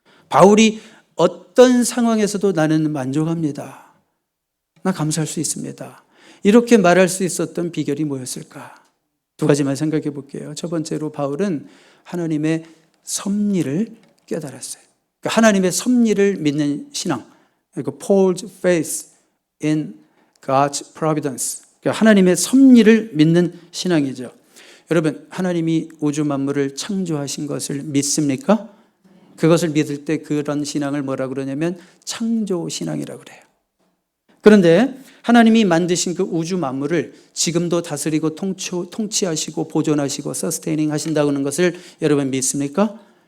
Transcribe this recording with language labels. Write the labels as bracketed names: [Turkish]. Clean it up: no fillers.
[Korean] 바울이 어떤 상황에서도 나는 만족합니다. 나 감사할 수 있습니다. 이렇게 말할 수 있었던 비결이 뭐였을까? 두 가지만 생각해 볼게요. 첫 번째로 바울은 하나님의 섭리를 깨달았어요. 그러니까 하나님의 섭리를 믿는 신앙. 그러니까 [English] Paul's faith in God's providence. [Korean] 그러니까 하나님의 섭리를 믿는 신앙이죠. 여러분, 하나님이 우주 만물을 창조하신 것을 믿습니까? 그것을 믿을 때 그런 신앙을 뭐라 그러냐면 창조 신앙이라고 그래요. 그런데 하나님이 만드신 그 우주 만물을 지금도 다스리고 통치하시고 보존하시고 서스테이닝 하신다고 하는 것을 여러분 믿습니까?